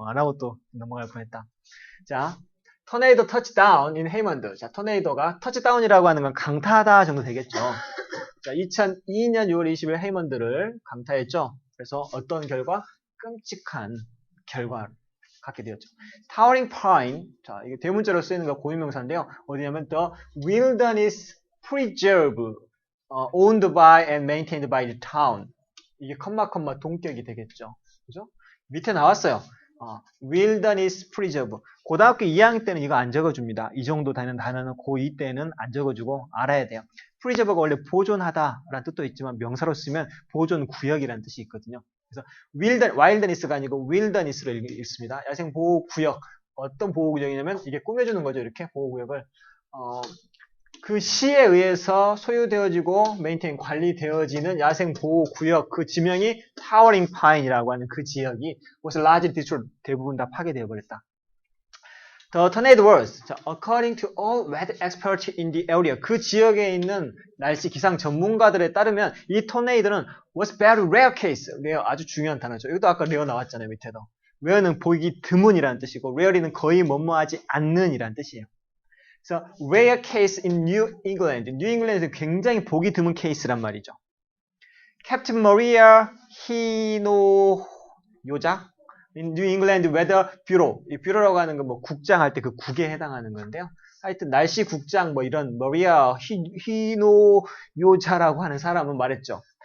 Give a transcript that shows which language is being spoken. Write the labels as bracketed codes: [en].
[ko] 안 하고 또 넘어갈 뻔했다. 자, 토네이도 터치다운 in 헤이먼드. 자, 토네이도가 터치다운이라고 하는 건 강타하다 정도 되겠죠. 자, 2002년 6월 20일 헤이먼드를 강타했죠. 그래서 어떤 결과? 끔찍한 결과를 갖게 되었죠. Towering Pine. 자, 이게 대문자로 쓰이는 거 고유명사인데요. 어디냐면 [en] The Wilderness Preserve owned by and maintained by the town. [ko] 이게 컴마 동격이 되겠죠. 그죠? 밑에 나왔어요. Wilderness Preserve. 고등학교 2학년 때는 이거 안 적어줍니다. 이 정도 되는 단어는 고2 때는 안 적어주고 알아야 돼요. Preserve가 원래 보존하다라는 뜻도 있지만 명사로 쓰면 보존 구역이라는 뜻이 있거든요. 그래서 wilderness가 아니고 wilderness로 읽습니다. 야생 보호 구역. 어떤 보호 구역이냐면 이게 꾸며주는 거죠. 이렇게 보호 구역을 그 시에 의해서 소유되어지고 메인테인 관리되어지는 야생 보호 구역 그 지명이 타워링 파인이라고 하는 그 지역이 그것을 [en] largely destroyed [ko] 대부분 다 파괴되어 버렸다. [en] The tornado was, according to all weather experts in the area, [ko] 그 지역에 있는 날씨 기상 전문가들에 따르면 이 토네이도는 [en] was very rare case. [ko] rare 아주 중요한 단어죠. 이것도 아까 rare 나왔잖아요, 밑에도. rare는 보기 드문이라는 뜻이고 rare는 거의 뭐뭐하지 않는 이라는 뜻이에요. 그래서 [en] rare case in New England. [ko] New England에서 굉장히 보기 드문 케이스란 말이죠. Captain Maria 히노요자 in New England Weather Bureau. 이 뷰로라고 하는 건 국장 할 때 그 국에 해당하는 건데요. 하여튼 날씨 국장 뭐 이런 머리아 히노요자라고 하는 사람은 말했죠.